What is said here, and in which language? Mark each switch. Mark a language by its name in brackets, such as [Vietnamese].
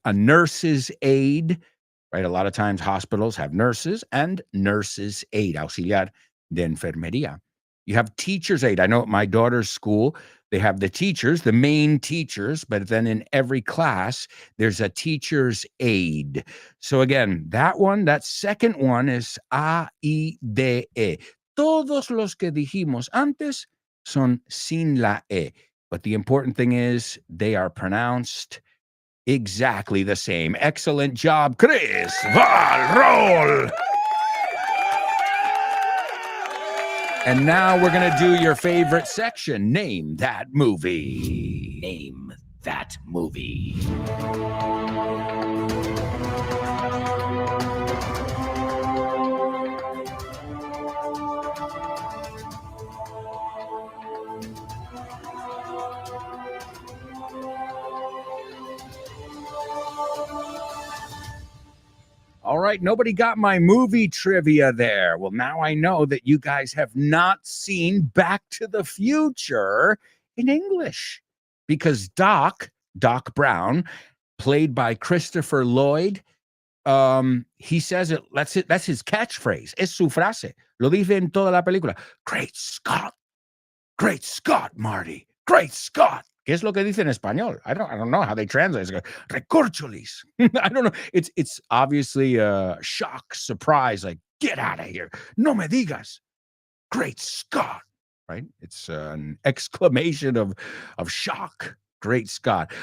[English] A nurse's aide, right? A lot of times hospitals have nurses and nurse's aide, [Spanish] auxiliar de enfermería. [English] You have teacher's aide. I know at my daughter's school, they have the teachers, the main teachers, but then in every class, there's a teacher's aide. So again, that second one is A-I-D-E. [Spanish] Todos los que dijimos antes son sin la E. [English] But the important thing is they are pronounced exactly the same. Excellent job, Chris Valrol. And now we're going to do your favorite section. Name that movie. Name that movie. All right, nobody got my movie trivia there. Well, now I know that you guys have not seen Back to the Future in English because Doc Brown, played by Christopher Lloyd, he says it, that's his catchphrase. [Spanish] Es su frase. Lo dice en toda la película. [English] Great Scott, Marty, great Scott. [Spanish] ¿Qué es lo que dice en español? [English] I don't know how they translate it. Recorcholis. I don't know. It's obviously a shock, surprise, like, get out of here. [Spanish] No me digas. [English] Great Scott. Right? It's an exclamation of shock. Great Scott.